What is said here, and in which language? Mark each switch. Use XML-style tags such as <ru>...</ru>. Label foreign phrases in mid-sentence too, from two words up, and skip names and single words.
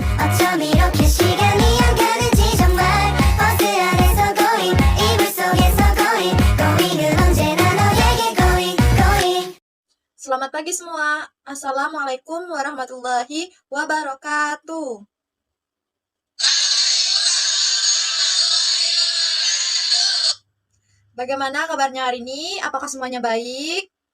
<ko>어쩜 이렇게 시간이 안 가는지 정말 버스 안에서 going 이불 속에서 going은 언제나 너에게 going.</ko> <id>Selamat pagi semua.</id> <ar>السلام عليكم ورحمة الله وبركاته.</ar> <id>Bagaimana kabarnya hari ini? Apakah semuanya baik?</id>